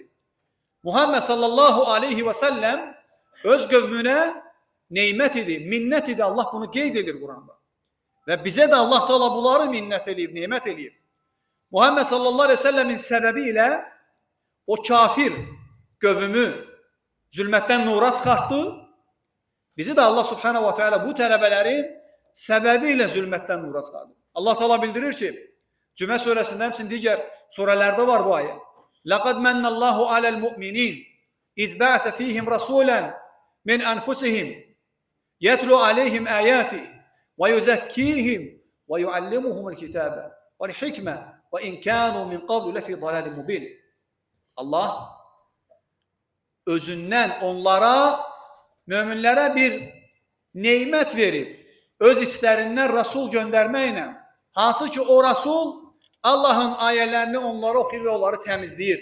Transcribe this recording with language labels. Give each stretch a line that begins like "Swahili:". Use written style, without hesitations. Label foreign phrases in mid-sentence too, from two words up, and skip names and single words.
Azerbaijani: Muhammed
Arabic: صلى الله عليه وسلم
Azerbaijani: öz qövmünə neymət idi, minnət idi. Allah bunu qeyd edir Quranda. Və bizə də Allah Teala bunları minnət edib, neymət edib. Muhammed
Arabic: صلى الله عليه وسلم
Azerbaijani: səbəbi ilə o kafir qövmü zülmətdən nura çıxartdı. Bizi də Allah
Arabic: سبحانه وتعالى
Azerbaijani: bu tələbələrin səbəbi ilə zülmətdən nura çıxardı. Allah Teala bildirir ki, Cümə surəsində həmçinin digər surələrdə var bu ayə.
Arabic: لَقَدْ مَنَّ اللّٰهُ عَلَى الْمُؤْمِنِينَ اِذْ بَعْثَ ف۪يهِمْ رَسُولًا مِنْ أَنْفُسِهِمْ يَتْلُوا عَلَيْهِمْ آيَاتِهِ وَيُزَكِّيهِمْ وَيُعَلِّمُهُمُ الْكِتَابَ وَالْحِكْمَةَ وَاِنْ كَانُوا مِنْ قَبْلُ لَفِي ضَلَالٍ مُبِينٍ.
Azerbaijani: Allah özündən onlara, möminlərə bir neymət verib, öz içlərindən Rasul göndərməklə, hansı ki o Rasul Allahın ayələrini onlara oxuyur və onları təmizləyir.